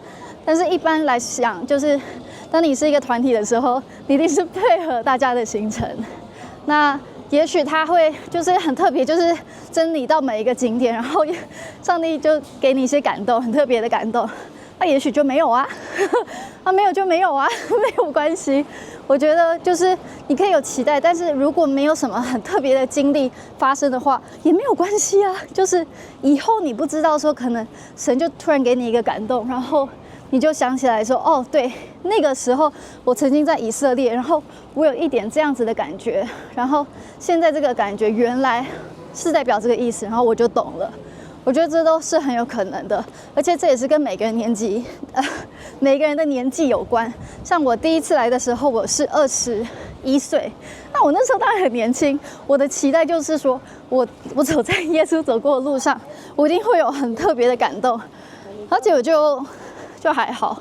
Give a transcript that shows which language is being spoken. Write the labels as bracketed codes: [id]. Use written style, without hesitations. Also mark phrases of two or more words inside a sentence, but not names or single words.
[zh] 但是一般來講，就是當你是一個團體的時候，你一定是配合大家的行程。那也許他會就是很特別，就是真理到每一個景點，然後上帝就給你一些感動，很特別的感動。那也許就沒有啊，沒有就沒有啊，沒有關係。我覺得就是你可以有期待，但是如果沒有什麼很特別的經歷發生的話，也沒有關係啊。就是以後你不知道說，可能神就突然給你一個感動，然後你就想起來說，哦，對，那個時候我曾經在以色列，然後我有一點這樣子的感覺，然後現在這個感覺原來是代表這個意思，然後我就懂了。我覺得這都是很有可能的，而且這也是跟每個人每個人的年紀有關。像我第一次來的時候，我是21歲，那我那時候當然很年輕，我的期待就是說我走在耶穌走過的路上，我一定會有很特別的感動，而且我就還好。